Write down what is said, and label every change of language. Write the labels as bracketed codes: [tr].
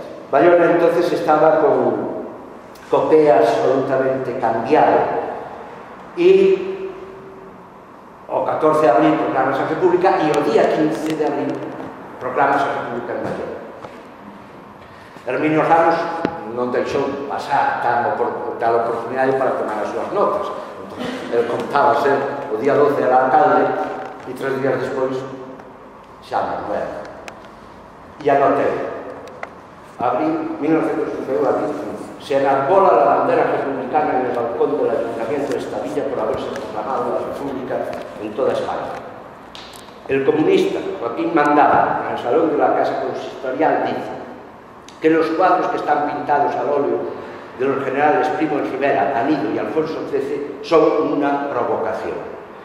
[gl] Bayona entonces estaba co pé absolutamente cambiado e o 14 de abril proclámase a República e o día 15 de abril proclámase a República en Bayona. Herminio Ramos non deixou pasar tal oportunidade para tomar as súas notas. El contaba ser o día 12 era alcalde e 3 días despois xa non era. E anotei. Abril 1961, abril 15. [es] Se enarbola la bandera republicana en el balcón del Ayuntamiento de esta villa por haberse proclamado la República en toda España. El comunista Joaquín Mandaba, en el salón de la Casa Consistorial, dice que los cuadros que están pintados al óleo de los generales Primo de Rivera, Anido y Alfonso XIII son una provocación.